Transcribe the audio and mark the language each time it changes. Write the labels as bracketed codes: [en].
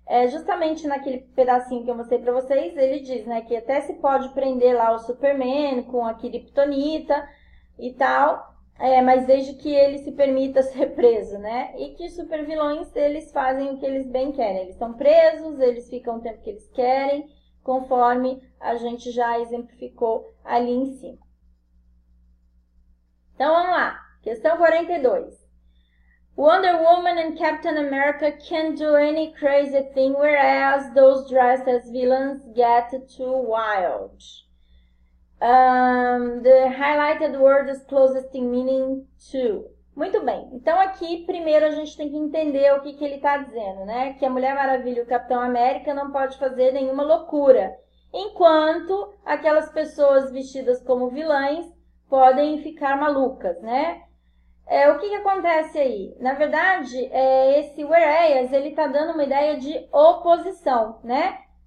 [pt] Justamente naquele pedacinho que eu mostrei para vocês, ele diz, né, que até se pode prender lá o Superman com a Kryptonita e tal, mas desde que ele se permita ser preso, né? E que supervilões, eles fazem o que eles bem querem. Eles são presos, eles ficam o tempo que eles querem, conforme a gente já exemplificou ali em cima. Então, vamos lá. Questão 42. [en] Wonder Woman and Captain America can do any crazy thing, whereas those dressed as villains get too wild. The highlighted word is closest in meaning to. [pt] Muito bem. Então, aqui, primeiro, a gente tem que entender o que ele está dizendo, né? Que a Mulher Maravilha e o Capitão América não pode fazer nenhuma loucura, enquanto aquelas pessoas vestidas como vilãs podem ficar malucas, né? O que acontece aí? Na verdade, esse whereas, ele está dando uma ideia de oposição, né?